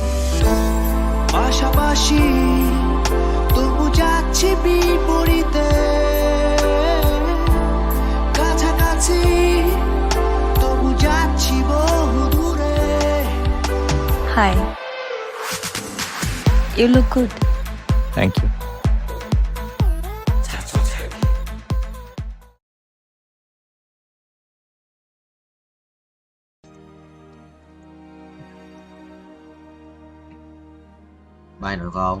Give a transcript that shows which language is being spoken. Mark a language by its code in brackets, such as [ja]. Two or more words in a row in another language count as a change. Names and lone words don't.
[bn] পাশাপাশি তবু যাচ্ছি বিপরীতে, কাছাকাছি তবু যাচ্ছি বহু দূরে। [en] হাই, you look good. thank you. [vi] Bài nổi không?